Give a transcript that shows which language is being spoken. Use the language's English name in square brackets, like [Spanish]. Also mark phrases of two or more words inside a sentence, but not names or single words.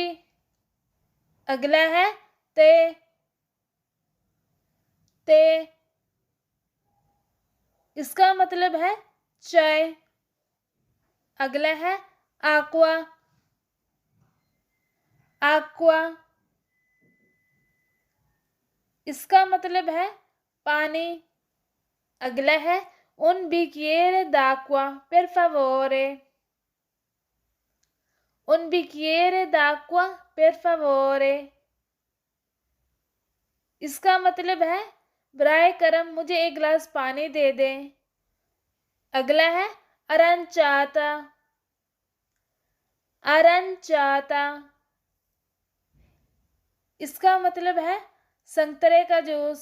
[Urdu] اگلا ہے تے۔ تے اس کا مطلب ہے چائے. اگلا ہے آکوا. آکوا اس کا مطلب ہے پانی. اگلا ہے [Italian] un bicchiere d'acqua per favore। un bicchiere d'acqua per favore [Urdu] اس کا مطلب ہے برائے کرم مجھے ایک گلاس پانی دے دیں. اگلا ہے ارانچاتا. ارانچاتا اس کا مطلب ہے سنترے کا جوس.